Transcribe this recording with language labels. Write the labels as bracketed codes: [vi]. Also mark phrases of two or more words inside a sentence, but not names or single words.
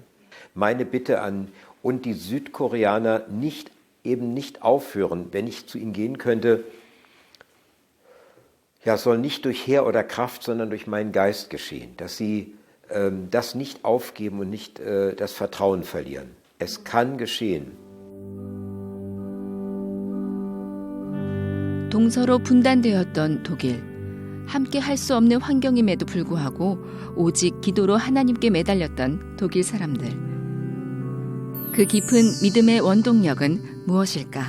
[de] Meine Bitte an und die Südkoreaner eben nicht aufhören, wenn ich zu ihnen gehen könnte, ja, soll nicht durch Heer oder Kraft, sondern durch meinen Geist geschehen, dass sie das nicht aufgeben und nicht das Vertrauen verlieren. Es kann geschehen. [ko] 동서로 분단되었던 독일. 함께 할 수 없는 환경임에도 불구하고 오직 기도로 하나님께 매달렸던 독일 사람들. 그 깊은 믿음의 원동력은 무엇일까?